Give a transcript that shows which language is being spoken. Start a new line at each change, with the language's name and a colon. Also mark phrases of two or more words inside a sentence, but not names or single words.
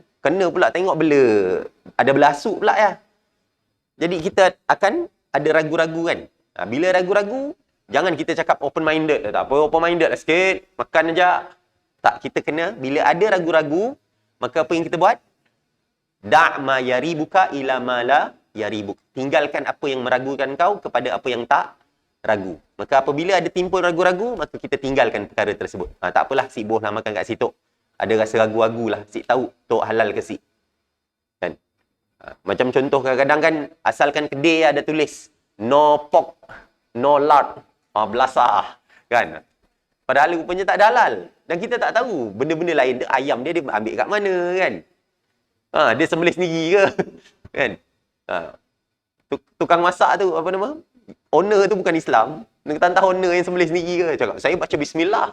Malay: Kena pula tengok ada belasuk pula ya. Jadi kita akan ada ragu-ragu kan? Bila ragu-ragu, jangan kita cakap open-minded. Tak apa, open-minded lah sikit. Makan aja. Tak, kita kena, bila ada ragu-ragu, maka apa yang kita buat?
Arabic: دع ما يريبك إلى ما لا يريبك.
Malay: Tinggalkan apa yang meragukan kau kepada apa yang tak ragu. Maka apabila ada timbul ragu-ragu, maka kita tinggalkan perkara tersebut. Tak apalah, si boh lah makan kat situ. Ada rasa ragu-ragu lah. Si tahu tok halal ke si. Kan? Macam contoh kadang-kadang kan, asalkan kedai ada tulis
English: no pork, no lard.
Malay: Belasah. Kan? Padahal rupanya tak ada halal. Dan kita tak tahu. Benda-benda lain, ayam dia ambil kat mana kan? Dia sembelih sendiri ke? Kan? Tukang masak tu, apa nama? Owner tu bukan Islam. Entah owner yang sembelih sendiri ke? Cakap, saya baca bismillah.